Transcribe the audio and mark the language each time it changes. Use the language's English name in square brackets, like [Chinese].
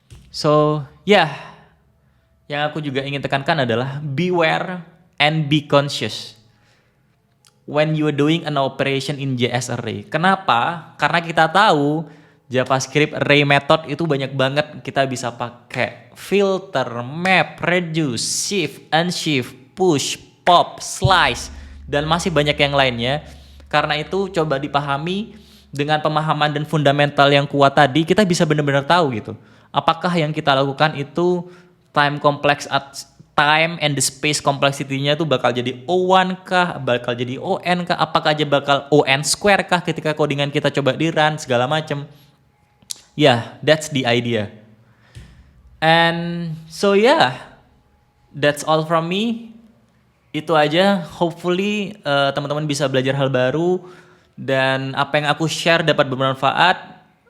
[Indonesian] So yang aku juga ingin tekankan adalah [English] beware and be conscious. when you are doing an operation in JS array. [Indonesian] Kenapa? Karena kita tahu JavaScript array method itu banyak banget. Kita bisa pakai filter, map, reduce, shift, unshift, push, pop, slice, dan masih banyak yang lainnya. Karena itu coba dipahami dengan pemahaman dan fundamental yang kuat tadi, kita bisa benar-benar tahu gitu. Apakah yang kita lakukan itu [English] time and the space complexity- [Indonesian] nya tuh bakal jadi O1 kah, bakal jadi ON kah, apakah aja bakal ON square kah ketika codingan kita coba di run, segala macam. [English] Yeah, that's the idea. And so yeah, that's all from me. [Indonesian] Itu aja, hopefully teman-teman bisa belajar hal baru dan apa yang aku share dapat bermanfaat.